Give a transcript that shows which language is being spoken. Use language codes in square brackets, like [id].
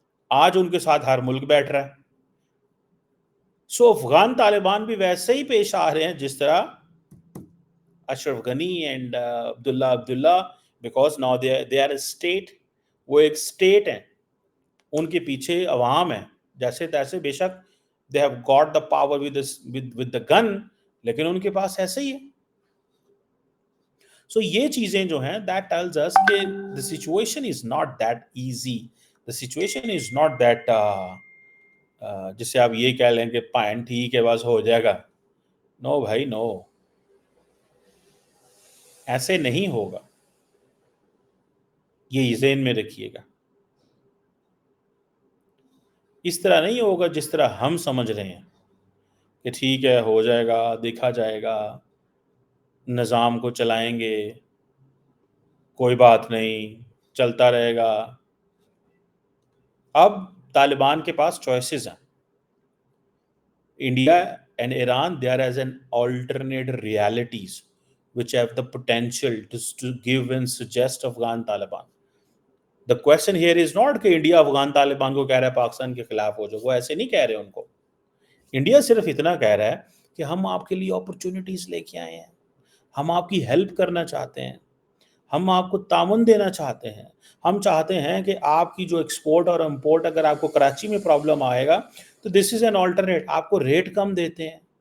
[ur] آج ان کے ساتھ ہر ملک بیٹھ رہا ہے. سو افغان طالبان بھی ویسے ہی پیش آ رہے ہیں جس طرح Ashraf Ghani and Abdullah, [en] Because now they are a state. [ur] وہ ایک اسٹیٹ ہیں, ان کے پیچھے عوام ہے, جیسے تیسے بے شک [en] they have got the power with the gun, [ur] لیکن ان کے پاس ایسے ہی ہے. سو یہ چیزیں جو ہیں [en] that tells us کہ the situation is not that easy. The situation is not that [ur] جسے آپ یہ کہہ لیں کہ پائن ٹھیک ہے بس ہو جائے گا. نو بھائی نو, ایسے نہیں ہوگا. یہ ذہن میں رکھیے گا, اس طرح نہیں ہوگا جس طرح ہم سمجھ رہے ہیں کہ ٹھیک ہے ہو جائے گا, دیکھا جائے گا, نظام کو چلائیں گے, کوئی بات نہیں, چلتا رہے گا. اب طالبان کے پاس چوائسیز ہیں. [en] India and Iran, they are as an alternate realities which have the potential to give and suggest Afghan Taliban. The question here is not [ur] کہ انڈیا افغان طالبان کو کہہ رہا ہے پاکستان کے خلاف ہو جاؤ, وہ ایسے نہیں کہہ رہے ان کو. انڈیا صرف اتنا کہہ رہا ہے کہ ہم آپ کے لیے اپرچونٹیز لے کے آئے ہیں, ہم آپ کی ہیلپ کرنا چاہتے ہیں, ہم آپ کو تعاون دینا چاہتے ہیں. ہم چاہتے ہیں کہ آپ کی جو ایکسپورٹ اور امپورٹ, اگر آپ کو کراچی میں پرابلم آئے گا تو [en] this is an alternate, [ur] آپ کو ریٹ کم دیتے ہیں.